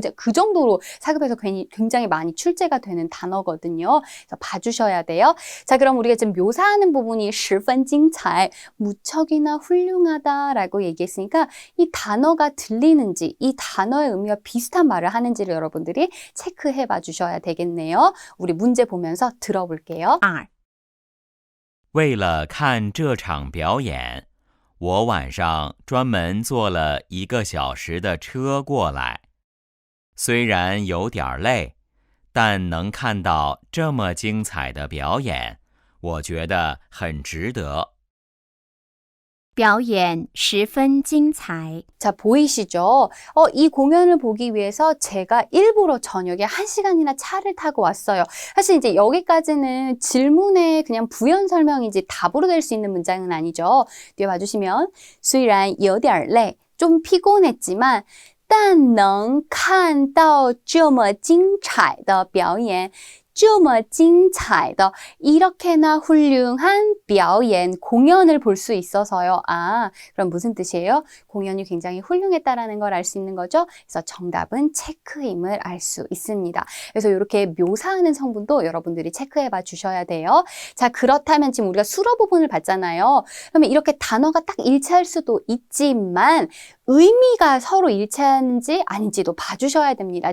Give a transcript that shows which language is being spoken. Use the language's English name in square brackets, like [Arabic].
[Korean] 그 정도로 4급에서 굉장히 많이 출제가 되는 단어거든요. 그래서 봐주셔야 돼요. 자, 그럼 우리가 지금 묘사하는 부분이 十分精彩, 무척이나 훌륭하다라고 얘기했으니까 이 단어가 들리는지, 이 단어의 의미와 비슷한 말을 하는지를 여러분들이 체크해 봐 주셔야 되겠네요. 우리 문제 보면서 들어볼게요. [Chinese] 2、为了看这场表演，我晚上专门坐了1个小时的车过来。虽然有点累，但能看到这么精彩的表演，我觉得很值得。表演十分精彩。 [Korean] 자, 보이시죠? 이 공연을 보기 위해서 제가 일부러 저녁에 1시간이나 차를 타고 왔어요. 사실 이제 여기까지는 질문의 그냥 부연 설명이지 답으로 될 수 있는 문장은 아니죠. 뒤에 봐주시면 [Chinese] 虽然有点累, [Korean] 좀 피곤했지만 [Chinese] 但能看到这么精彩的表演这么精彩的 [Korean] 이렇게나 훌륭한 表演 공연을 볼 수 있어서요. 아, 그럼 무슨 뜻이에요? 공연이 굉장히 훌륭했다라는 걸 알 수 있는 거죠. 그래서 정답은 체크임을 알 수 있습니다. 그래서 이렇게 묘사하는 성분도 여러분들이 체크해 봐 주셔야 돼요. 자, 그렇다면 지금 우리가 수로 부분을 봤잖아요. 그러면 이렇게 단어가 딱 일치할 수도 있지만 의미가 서로 일치하는지 아닌지도 봐주셔야 됩니다.